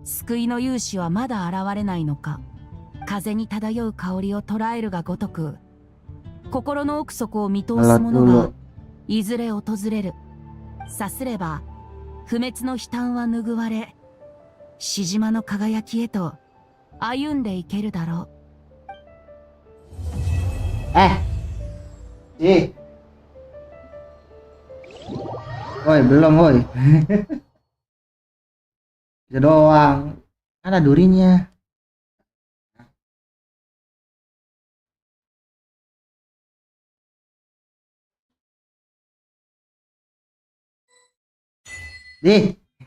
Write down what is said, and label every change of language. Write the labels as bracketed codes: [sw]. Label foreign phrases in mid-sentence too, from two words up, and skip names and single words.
[ja] 救いの勇士はまだ現れないのか。風に漂う香りを捉えるがごとく、心の奥底を見通す者がいずれ訪れる。さすれば不滅の悲嘆は拭われ、獅島の輝きへと歩んでいけるだろ [id] う。Woi, belum woi. Itu doang. Ada durinya. Di.